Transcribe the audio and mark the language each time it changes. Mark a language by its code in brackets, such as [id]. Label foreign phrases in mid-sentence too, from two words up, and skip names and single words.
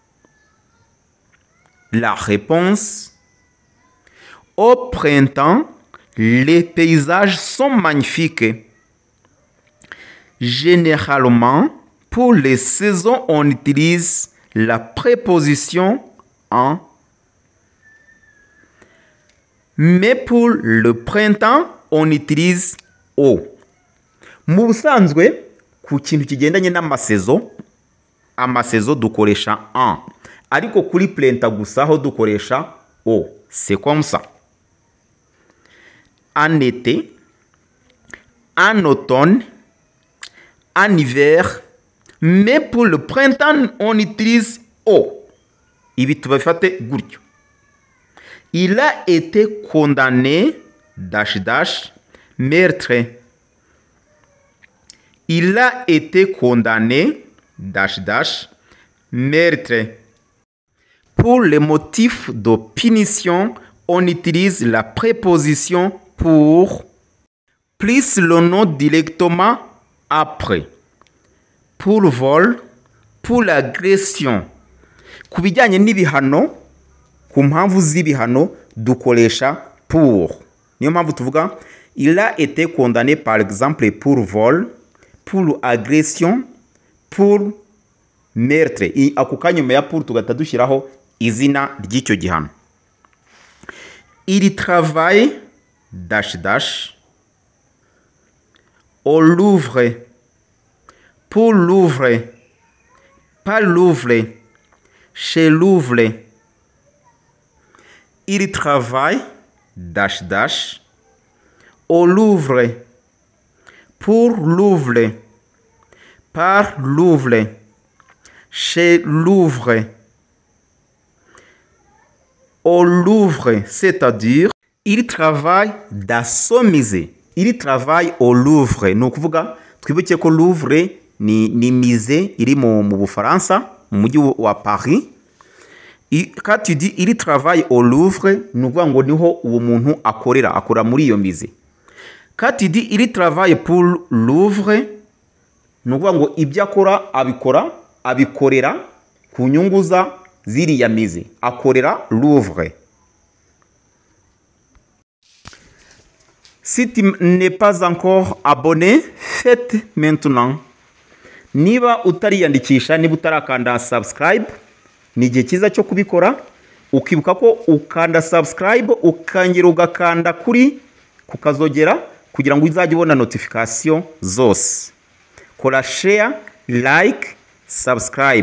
[fr] La réponse: au printemps, les paysages sont magnifiques. Généralement, pour les saisons, on utilise la préposition en. Mais pour le printemps, on utilise au. [rw] Mu busanzwe ku kintu kigendanye n'amasezo, amasezo dukoresha en. Ariko kuri printemps gusa ho dukoresha au. [fr] C'est comme ça. En été, en automne, en hiver, mais pour le printemps, on utilise au. [rw] Ibi tubafate gutyo. [fr] Il a été condamné, [en] dash dash, [fr] meurtre. Il a été condamné, [en] dash dash, [fr] meurtre. Pour les motifs de punition, on utilise la préposition pour plus le nom directement après. Pour vol, pour l'agression. [rw] Ku bijyanye n'ibihano, ku mpamvu z'ibihano dukoresha pour. Niyo mpamvu tuvuga [fr] il a été condamné par exemple pour vol, pour agression, pour meurtre. [rw] Ako kanyuma ya pour tugata dushyiraho izina ry'icyo gihano. [fr] Il travaille [en] dash dash [fr] au Louvre, pour Louvre, pas Louvre, chez Louvre. Il travaille [en] dash dash [fr] au Louvre, pour Louvre, par Louvre, chez Louvre. Au Louvre, c'est-à-dire il travaille dans son musée. Il travaille au Louvre. [rw] Ni ukuvuga twibuke ko Louvre ni musée iri mu Bufaransa, mu mujyi wa Paris. [fr] Quand tu dis il travaille au Louvre, [rw] ni ukuvuga ngo niho uwo muntu akora muri iyo musée. [fr] Quand tu dis il travaille pour Louvre, [rw] ni ukuvuga ngo ibyo akora abikorera ku nyungu za ziriya musée. Akorera Louvre. [fr] Si tu n'es pas encore abonné, faites maintenant. [rw] Niba utariyandikisha, niba utarakanda subscribe, ni igihe cyiza cyo kubikora, ukibuka ko ukanda subscribe, ukongera ugakanda ku kazogera kugira ngo uzajye ubona notification zose. [en] Kora share, like, subscribe.